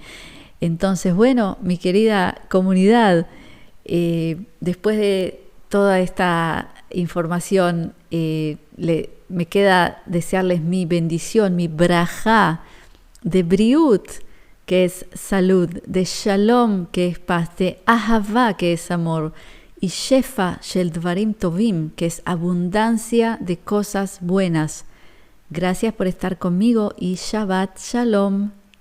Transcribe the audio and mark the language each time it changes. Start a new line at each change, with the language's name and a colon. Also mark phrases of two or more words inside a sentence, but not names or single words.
Spanish: Entonces, bueno, mi querida comunidad, después de toda esta información, me queda desearles mi bendición, mi brajá, de briut, que es salud, de shalom, que es paz, de ahavá, que es amor, y
Hebrew: שפע של דברים טובים,
Spanish: que es abundancia de cosas buenas. Gracias por estar conmigo y
Hebrew: שבת שלום.